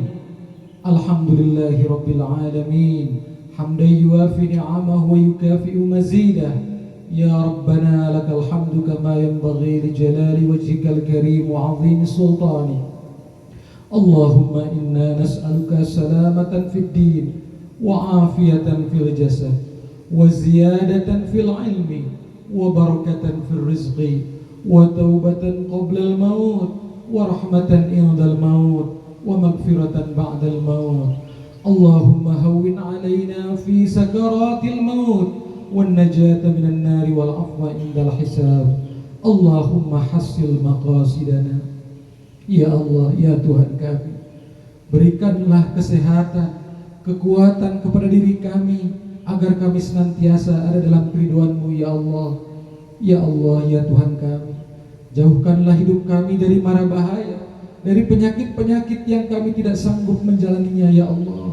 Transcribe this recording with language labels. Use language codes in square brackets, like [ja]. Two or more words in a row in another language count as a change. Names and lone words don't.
[ar] الحمد لله رب العالمين. حمدا يوافي نعمه ويكافئ مزيده. يا ربنا لك الحمد كما ينبغي لجلال وجهك الكريم وعظيم سلطاني. اللهم إنا نسألك سلامة في الدين وعافية في الجسد وزيادة في العلم وبركة في الرزق وتوبة قبل الموت ورحمة عند الموت ومغفرة بعد الموت. اللهم هون علينا في سكرات الموت والنجاة من النار والعفو عند الحساب. اللهم حصل مقاصدنا. [id] Ya Allah, ya Tuhan kami, berikanlah kesehatan, kekuatan kepada diri kami agar kami senantiasa ada dalam keridhaan-Mu ya Allah. Ya Allah, ya Tuhan kami, jauhkanlah hidup kami dari mara bahaya, dari penyakit-penyakit yang kami tidak sanggup menjalaninya ya Allah.